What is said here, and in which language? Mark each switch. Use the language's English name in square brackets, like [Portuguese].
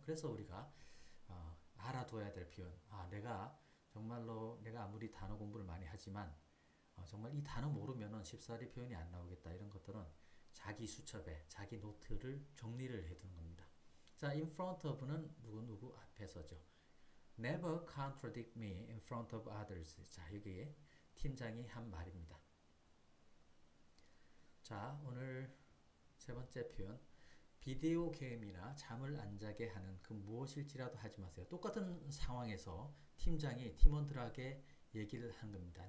[Korean] 그래서 우리가 알아둬야 될 표현. 내가 정말로 내가 아무리 단어 공부를 많이 하지만 정말 이 단어 모르면은 쉽사리 표현이 안 나오겠다. 이런 것들은 자기 수첩에 자기 노트를 정리를 해두는 겁니다. 자, [English] in front of [Korean] 는 누구 앞에서죠. [English] Never contradict me in front of others. [Korean] 자, 여기 팀장이 한 말입니다. 자, 오늘 세 번째 표현. 비디오 게임이나 잠을 안 자게 하는 그 무엇일지라도 하지 마세요. 똑같은 상황에서 팀장이 팀원들에게 얘기를 하는 겁니다.